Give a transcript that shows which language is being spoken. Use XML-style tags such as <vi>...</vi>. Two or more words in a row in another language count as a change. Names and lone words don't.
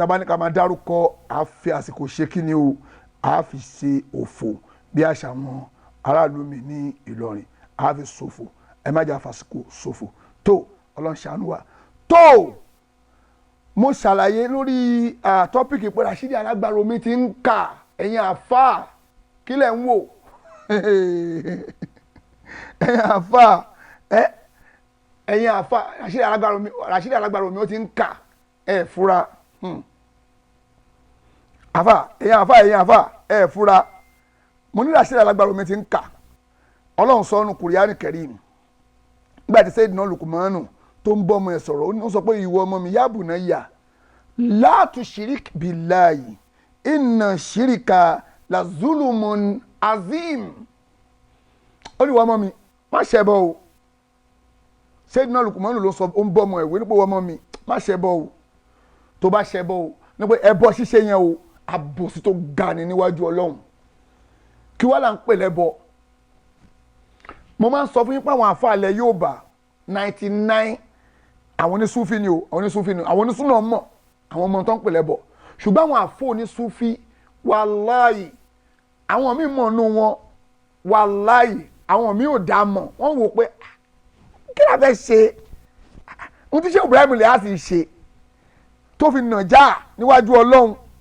<yo>a bá ní ká máa dárúkọ àfi àsìkò ṣe kí ni o àfi ṣe òfò bí àṣà wọn aráàlú mi ní Ìlọrin àfi ṣòfò ẹ má jà fàsìkò ṣòfò tó Ọlọ́run ṣàánú wa tó mo ṣàlàyé lórí tọ́pìkì pé Rasheed Algbara Omi ti ń kà ẹ̀yin àfà kílẹ̀ ń wò ẹ̀yin àfà Rasheed Algbara Omi ó ti ń kà fura ẹ̀yin àfà fura mo ní Rasheed Algbara Omi ti ń kà Ọlọ́run sọ ọ́nù Kùránì Kẹ́rímù nígbà tí Sayyidina Luqmanu tó ń bọ́ ọmọ ẹ̀ sọ̀rọ̀ ó sọ pé ìwọ ọmọ mi</yo> <ar>يا بني لا تشرك بالله إن الشرك لظلم عظيم</ar> <yo>ó ní ìwọ ọmọ mi má ṣẹbọ o Sayyidina Luqmanu ló sọ ó ń bọ́ ọmọ ẹ̀ wí nípa ìwọ ọmọ mi má ṣẹbọ o tó bá ṣẹbọ o nípa ẹbọ ṣíṣe yẹn o àbòsí tó ga ni níwájú Ọlọ́run kí wá là ń pè lẹ́bọ mo máa ń sọ fún yín pé àwọn àfàlẹ́ yóò bá 99 àwọn onísúfì ni o àwọn onísúfì ni o àwọn onísúnà mọ̀ àwọn ọmọ tó ń pè lẹ́bọ ṣùgbọ́n àwọn àfọ onísúfì wàláyì àwọn míì mọ̀ nù wọn wàláyì àwọn míì ò dá mọ̀ wọ́n wò pé kí la fẹ́ ṣe ohun tí ṣé Ibrahim lè á sì ṣe tó fi nà já níwájú Ọlọ́run</yo>